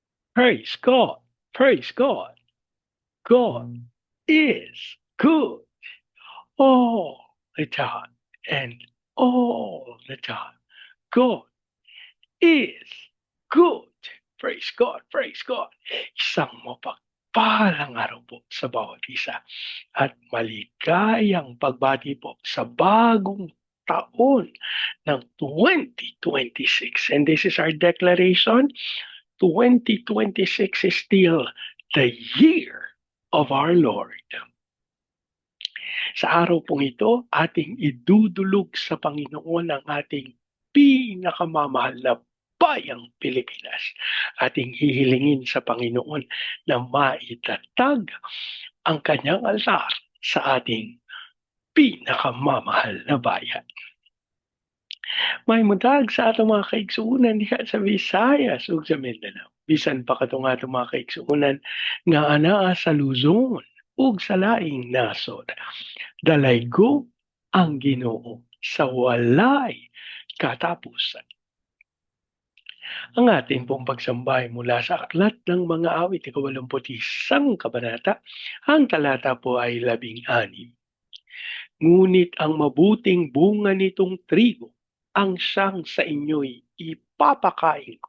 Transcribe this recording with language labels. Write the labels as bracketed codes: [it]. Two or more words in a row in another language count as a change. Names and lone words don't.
[en] Praise God. Praise God. God is good all the time and all the time. God is good. Praise God. Praise God. [tl] Isang mapagpalang araw po sa bawat isa at maligayang pagbati po sa bagong taon ng 2026. [en] And this is our declaration. 2026 is still the year of our Lord. [tl] Sa araw pong ito, ating idudulog sa Panginoon ang ating pinakamamahal na bayang Pilipinas. Ating hihilingin sa Panginoon na maitatag ang kanyang altar sa ating pinakamamahal na bayan. [ceb] May mudag sa atong mga kaigsuunan diha sa Visayas ug sa Mindanao. Bisan pa katong atong mga kaigsuunan nga anaa sa Luzon ug sa laing nasod. Dalaygo ang Ginoo sa walay katapusan. [tl] Ang ating pong pagsambay mula sa Aklat ng Mga Awit, 81 kabanata, ang talata po ay 16. Ngunit ang mabuting bunga nitong trigo, ang siyang sa inyo'y ipapakain ko.